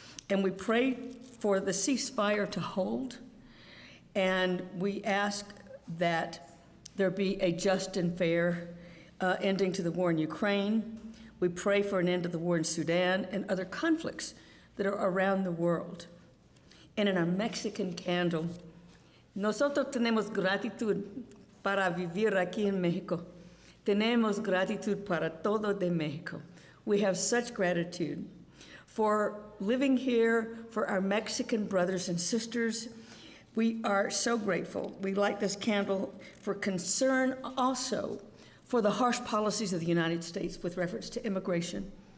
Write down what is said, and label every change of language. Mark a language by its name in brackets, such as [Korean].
[English] And we pray for the ceasefire to hold, and we ask that there be a just and fair ending to the war in Ukraine. We pray for an end to the war in Sudan and other conflicts that are around the world. And in our Mexican candle, [Spanish] nosotros tenemos gratitud para vivir aquí en México. Tenemos gratitud para todo de México. [English] We have such gratitude for living here, for our Mexican brothers and sisters. We are so grateful. We light this candle for concern also for the harsh policies of the United States with reference to immigration.